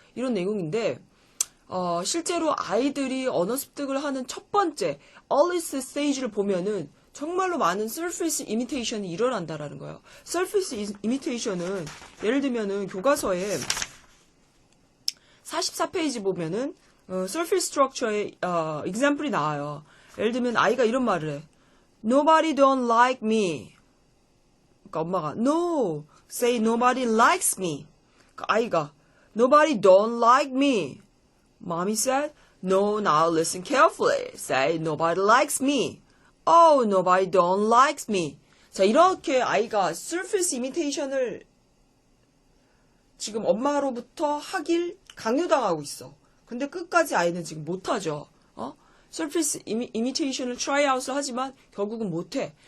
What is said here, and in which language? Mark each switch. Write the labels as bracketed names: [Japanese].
[Korean] 이런 내용인데 실제로 아이들이 언어 습득을 하는 첫 번째 earliest stage를 보면은 정말로 많은 surface imitation이 일어난다라는 거예요. surface imitation은 예를 들면은 교과서에 44페이지 보면은 surface structure의 example이 나와요. 예를 들면 아이가 이런 말을 해. [English] Nobody don't like me. [Korean] 그러니까 엄마가 [English] No, say nobody likes me. [Korean] 그러니까 아이가 [English] Nobody don't like me. Mommy said, No, now listen carefully. Say nobody likes me. Oh, nobody don't likes me. [Korean] 자, 이렇게 아이가 surface imitation을 지금 엄마로부터 하길 강요당하고 있어. 근데 끝까지 아이는 지금 못하죠. surface imitation을 tryout을 하지만 결국은 못해.